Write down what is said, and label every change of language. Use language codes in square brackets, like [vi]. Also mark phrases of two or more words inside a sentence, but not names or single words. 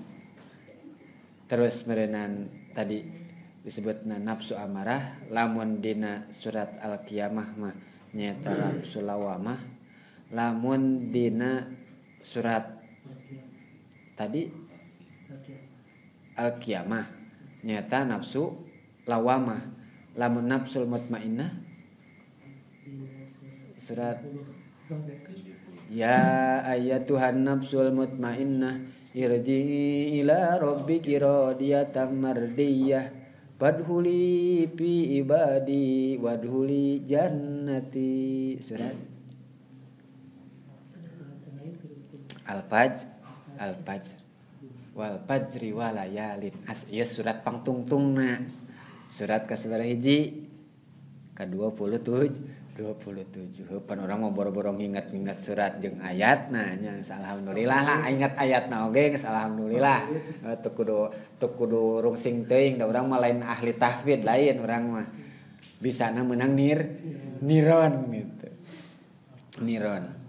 [su] terus merenang tadi disebutna nafsu amarah lamun dina surat Al-Qiyamah mah nyaeta nafsu lawamah lamun dina surat tadi Al-Qiyamah nyaeta nafsu lawamah lamun nafsul mutmainnah [ar] surat يا أيتها النفس المطمئنة ارجعي إلى ربك راضية مرضية فادخلي في عبادي وادخلي جنتي surat [su] Al-Fajr [ar] والفجر وليال [su] ieu surat pangtungtungna surat ka sabaraha hiji ka 27 pan [id] orang mau [su] boro-boro nginget-nginget surat jeung ayatna nya alhamdulillah lah ingat ayatna oge geus alhamdulillah teu kudu rungsing teuing da urang mah lain ahli tahfidz lain urang mah bisana meunang niron gitu niron